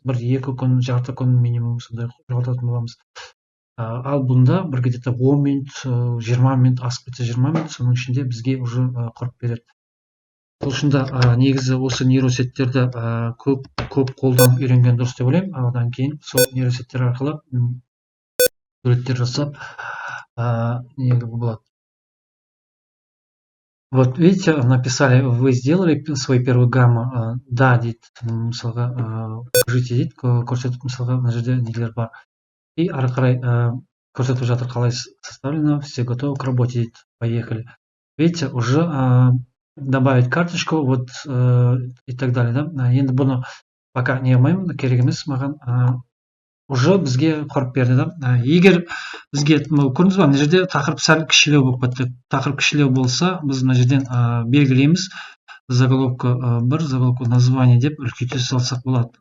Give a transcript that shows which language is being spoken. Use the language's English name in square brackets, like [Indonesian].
[Kazakh] 1-2 күн, жарты күн минимум сондай жоғалтатын боламыз. Ал бұнда бір где-то 10 минут, 20 минут, асып кетсе 20 минут, соның ішінде бізге уже құрып береді. Сол үшін негізі осы нейросеттерді көп қолданып үйренген дұрыс деп ойлаймын. Одан кейін сол нейросеттер арқылы суреттер жасап неге болады. [Russian] Вот видите, написали, вы сделали свой первый гамма. [Kazakh] Да, дейді, мысалға покажите дейді, көрсетіп мысалға мына жерде нелер бар. И ары қарай көрсетіп жатыр, қалай составлено, [Russian] все готовы к работе [Kazakh] дейді. [Russian] Поехали. Видите, уже добавить карточку, вот и так далее, да. [Kazakh] Енді бұны пока не алмаймын, керек емес маған. Уже бізге құрып берді, да. Егер бізге көрдіңіз ба, мына жерде тақырып сәл кішілеу болып кетті. Тақырып кішілеу болса, біз мына жерден белгілейміз. Заголовка 1, заголовка название деп үлкейте салсақ болады.